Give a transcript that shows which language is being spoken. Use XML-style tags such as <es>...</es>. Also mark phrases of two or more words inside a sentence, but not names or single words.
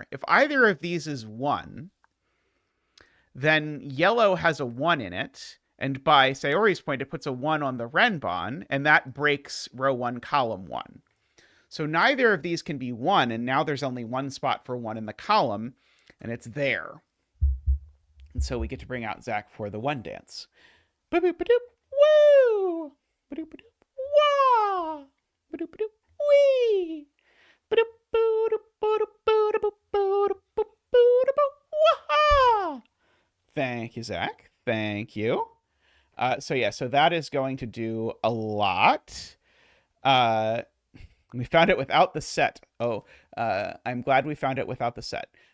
<en>If either of these is 1, then yellow has a 1 in it, and by Sayori's point, it puts a 1 on the renban, and that breaks row 1, column 1. So neither of these can be 1, and now there's only one spot for 1 in the column, and it's there. And so we get to bring out Zach for the 1 dance. Ba-doop-ba-doop, woo! Ba-doop-ba-doop, wah! Ba-doop-ba-doop, wee! Thank you, Zach. Thank you. So that is going to do a lot. We found it without the set. I'm glad we found it without the set.</en>